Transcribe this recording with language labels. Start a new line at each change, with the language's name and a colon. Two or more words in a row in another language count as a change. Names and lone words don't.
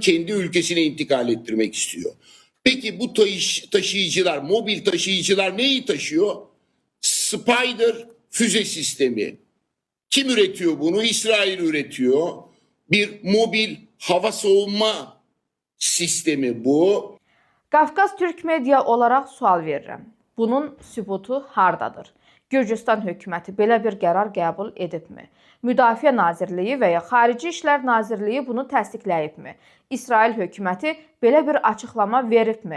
Turkish: Kendi ülkesine intikal ettirmek istiyor. Peki bu taşıyıcılar, mobil taşıyıcılar neyi taşıyor? Spider füze sistemi. Kim üretiyor bunu? İsrail üretiyor. Bir mobil hava savunma sistemi bu.
Azerbaijani: Qafqaz Türk Media olaraq sual verirəm. Bunun sübutu hardadır? Gürcüstan hökuməti belə bir qərar qəbul edibmi? Müdafiə Nazirliyi və ya Xarici İşlər Nazirliyi bunu təsdiqləyibmi? İsrail hökuməti belə bir açıqlama veribmi?